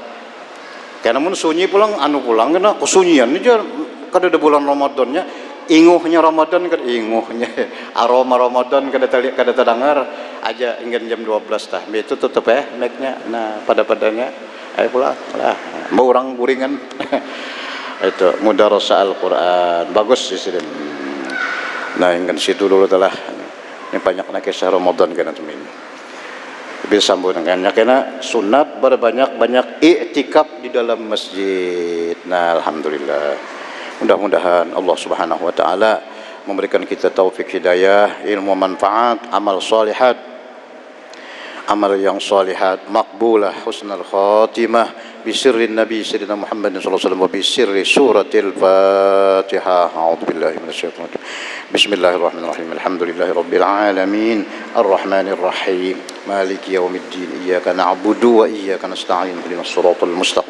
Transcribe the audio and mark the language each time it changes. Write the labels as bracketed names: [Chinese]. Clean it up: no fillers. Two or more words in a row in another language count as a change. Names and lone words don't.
[Banjar] Karena mun sunyi pulang pulang kena kesunyian aja kada ada bulan Ramadannya, inguhnya Ramadan kada inguhnya aroma Ramadan kada terdengar aja hingga jam 12 tah. [Indonesian] Itu tutup ya mic-nya. [Banjar] Nah, pada-padanya ayo pulang lah. Mau orang guringan. Itu mudarasah Al-Quran bagus di sini. Nah, hingga situ dulu telah. Ini banyak nak kisah Ramadan kena temin. Bisa sambung dengannya kena sunat berbanyak-banyak i'tikaf di dalam masjid. [Indonesian] Nah, alhamdulillah. Mudah-mudahan Allah [Arabic] سبحانه وتعالى [Indonesian] memberikan kita taufik hidayah, ilmu manfaat, amal salihat, amal yang salihat, makbulah, [Arabic] حسن الخاتمة بسر النبي سيدنا محمد صلى الله عليه وسلم وبسر سورة الفاتحة. أعوذ بالله من الشيطان الرجيم. بسم الله الرحمن الرحيم. الحمد لله رب العالمين، الرحمن الرحيم، مالك يوم الدين، إياك نعبد وإياك نستعين، اهدنا الصراط المستقيم.